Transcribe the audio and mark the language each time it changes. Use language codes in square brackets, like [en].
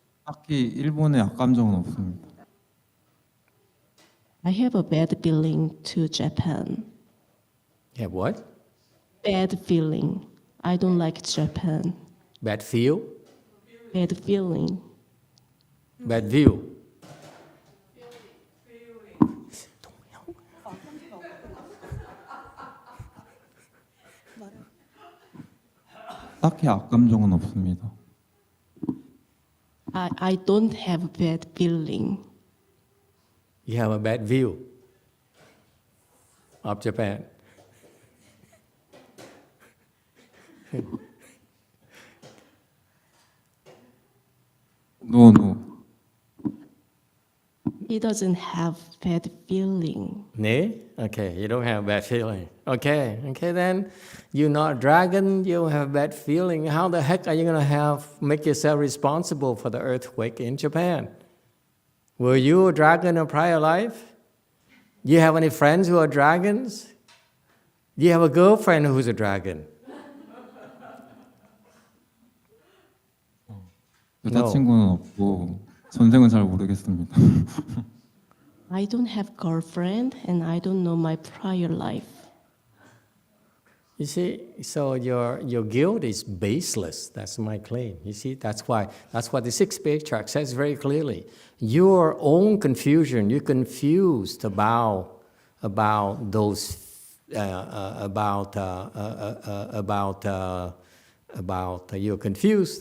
[ko] 딱히 일본에 악감정은 없습니다. [en] I have a bad feeling to Japan. You have what? Bad feeling. I don't like Japan. Bad feel? Bad feeling. Bad view? [ko] 딱히 악감정은 없습니다. [en] I don't have a bad feeling. You have a bad view of Japan. No. He doesn't have bad feeling. Nee? Okay, you don't have a bad feeling. Okay, then you're not a dragon, you don't have a bad feeling. How the heck are you going to make yourself responsible for the earthquake in Japan? Were you a dragon in a prior life? Do you have any friends who are dragons? Do you have a girlfriend who's a dragon? [ko] 여자친구는 없고 전생은 잘 모르겠습니다. [en] I don't have girlfriend and I don't know my prior life. You see, so your guilt is baseless. That's my claim. You see, that's what the 6th Patriarch says very clearly. Your own confusion, you're confused about those you're confused.